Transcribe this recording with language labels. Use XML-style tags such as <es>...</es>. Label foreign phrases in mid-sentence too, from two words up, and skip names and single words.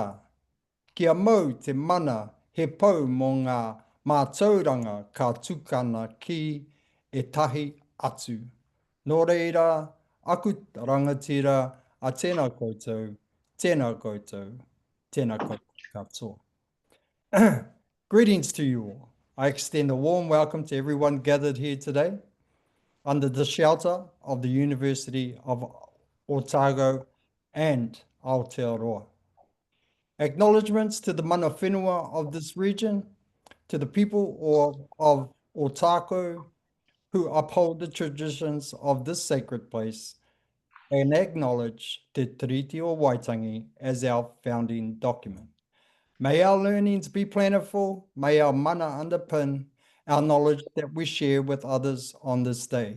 <mi>Kia mau te mana he pau mō ngā mātauranga ka tukana ki e tahi atu. Nō reira, aku rangatira a tēnā koutou, tēnā koutou, tēnā koutou katoa.</mi> <en>Greetings to you all. I extend a warm welcome to everyone gathered here today under the shelter of the University of Otago and Aotearoa. Acknowledgements to the</en> <mi>mana whenua</mi> <en>of this region, to the people of Otago, who uphold the traditions of this sacred place and acknowledge Te Tiriti o Waitangi as our founding document. May our learnings be plentiful, may our mana underpin our knowledge that we share with others on this day.</en>